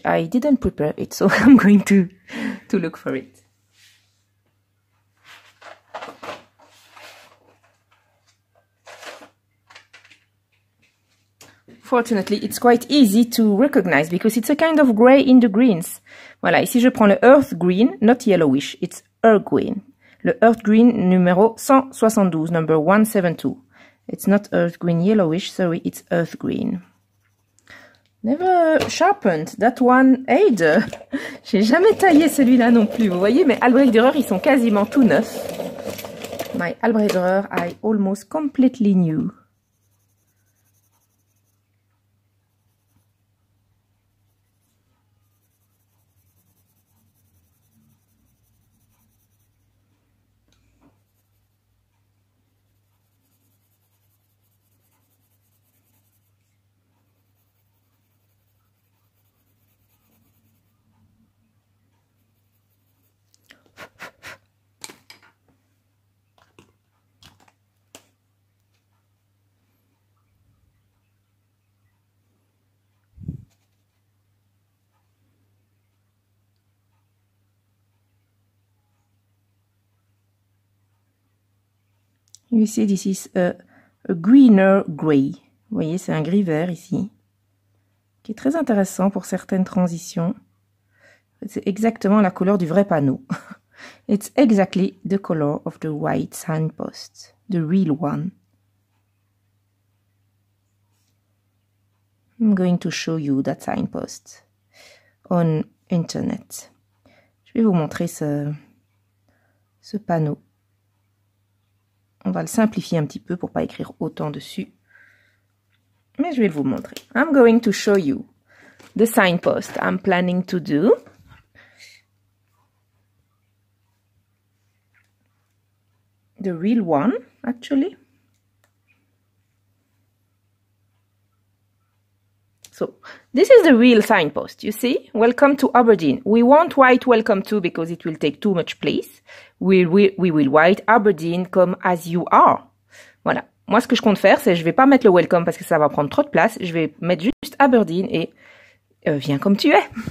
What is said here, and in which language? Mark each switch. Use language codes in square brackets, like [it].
[en] I didn't prepare it, so I'm going to look for it. Fortunately, it's quite easy to recognize because it's a kind of gray in the greens. [fr] Voilà, ici je prends le earth green, [en] not yellowish, it's earth green. [fr] Le earth green numéro 172, number 172. [en] It's not earth green yellowish, sorry, it's earth green. Never sharpened that one either. [fr] J'ai jamais taillé celui-là non plus, vous voyez, mes Albrecht Dürer, ils sont quasiment tout neufs. [en] My Albrecht Dürer, I almost completely new. You see, this is a greener gray. [fr] Vous voyez, c'est un gris vert ici. qui est très intéressant pour certaines transitions. C'est exactement la couleur du vrai panneau. [en] It's exactly the color of the white signpost, the real one. I'm going to show you that signpost on internet. [fr] Je vais vous montrer ce panneau. On va le simplifier un petit peu pour pas écrire autant dessus. Mais je vais vous montrer. [en] I'm going to show you the signpost I'm planning to do. The real one, actually. So, this is the real signpost, you see? Welcome to Aberdeen. We won't write welcome to because it will take too much place. We will write Aberdeen come as you are. [fr] Voilà. Moi, ce que je compte faire, c'est je vais pas mettre le welcome parce que ça va prendre trop de place. Je vais mettre juste Aberdeen et viens comme tu es.